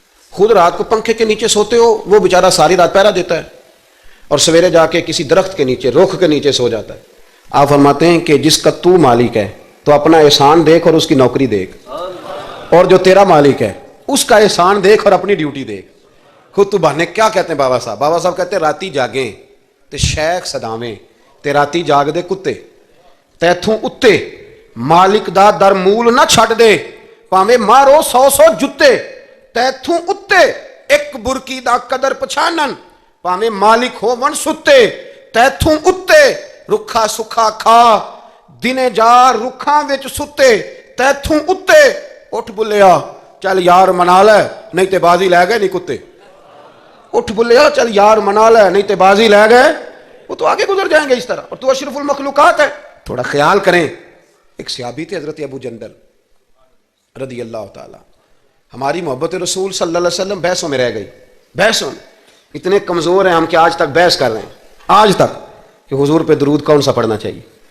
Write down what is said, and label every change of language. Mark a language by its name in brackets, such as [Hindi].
[Urdu] خود رات کو پنکھے کے نیچے سوتے ہو، وہ بیچارہ ساری رات پہرا دیتا ہے اور سویرے جا کے کسی درخت کے نیچے رخ کے نیچے سو جاتا ہے. آپ فرماتے ہیں کہ جس کا تو مالک ہے تو اپنا احسان دیکھ اور اس کی نوکری دیکھ، اور جو تیرا مالک ہے اس کا احسان دیکھ اور اپنی ڈیوٹی دیکھ. خود تو بہانے کیا کہتے ہیں بابا صاحب کہتے ہیں [Punjabi] راتی جاگیں تے شیخ صداویں تے راتی جاگ دے کتے تیتھوں اتے مالک دا در مول نہ چھڑ دے پاویں مارو 100 جتے تیتھوں اتے ایک برکی دا قدر پچھانن پاویں مالک ہو ون ستے تیتھوں اتے رکھا سکھا کھا دنے جار رکھاں وچ ستے تیتھوں اتے اٹھ بلیا چل یار منا لے نہیں تے بازی لے گئے نہیں کتے. اٹھ بلیا چل یار منا لے نہیں تے بازی لے گئے. [Urdu] وہ تو آگے گزر جائیں گے اس طرح، اور تو اشرف المخلوقات ہے. تھوڑا خیال کریں. ایک صحابی تھے حضرت ابو جندل رضی اللہ تعالی. ہماری محبت رسول صلی اللہ علیہ وسلم بحثوں میں رہ گئی. بحثوں میں اتنے کمزور ہیں ہم کہ آج تک بحث کر رہے ہیں، آج تک کہ حضور پہ درود کون سا پڑھنا چاہیے.